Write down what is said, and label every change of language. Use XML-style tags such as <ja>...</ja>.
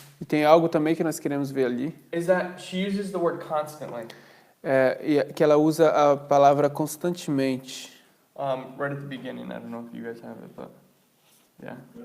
<pt>E tem algo também que nós queremos ver ali,</pt> <en>is that she uses the word constantly.</en> <pt>e que ela usa a palavra constantemente.</pt> <en>Right at the beginning. I don't know if you guys have it, but yeah.</en>